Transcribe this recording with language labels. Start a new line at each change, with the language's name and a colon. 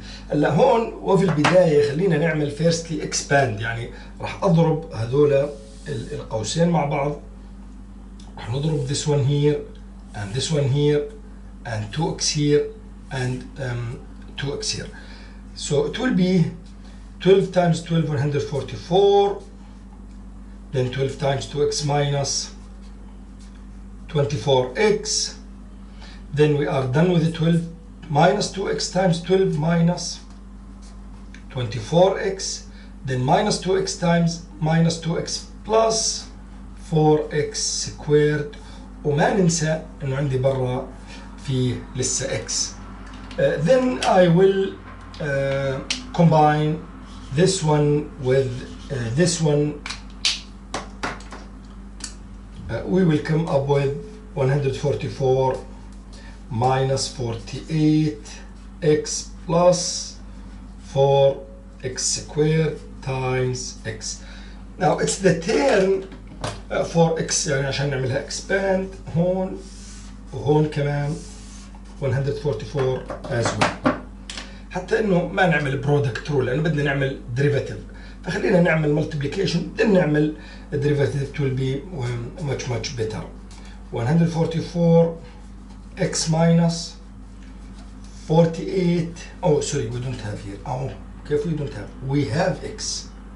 Arabic: هلا هون وفي البداية خلينا نعمل
English: firstly expand،
Arabic: يعني راح اضرب هذول القوسين مع بعض. راح نضرب
English: this one here and this one here and 2x here and 2x here. So it will be 12 times 12 144, then 12 times 2x minus 24x, then we are done with the 12 minus 2x times 12 minus 24x, then minus 2x times minus 2x plus 4x squared.
Arabic: وما ننسى انه عندي برا في لسه x.
English: Then I will combine this one with this one. We will come up with 144 minus 48x plus 4x squared times x. Now it's the term for x،
Arabic: يعني عشان نعملها expand هون وهون كمان 144
English: as well،
Arabic: حتى انه ما نعمل product rule لانه بدنا نعمل derivative. فخلينا نعمل multiplication then نعمل derivative
English: will be much better. 144 x minus 48. Oh sorry, we don't have here. Oh,
Arabic: كيف
English: we don't have? We have x.